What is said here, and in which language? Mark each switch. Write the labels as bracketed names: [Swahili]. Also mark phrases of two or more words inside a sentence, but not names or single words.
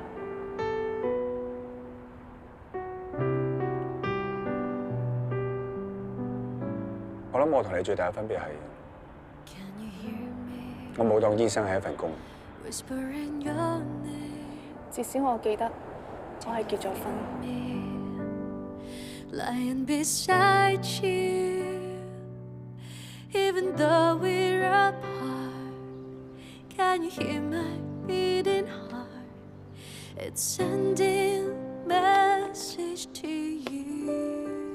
[Cantonese] 我諗我同你最大嘅分別係，我冇當醫生係一份工。至少我記得我係結咗婚。 [English] Lying beside you, even though we're apart, can you hear my beating heart? It's sending message to you.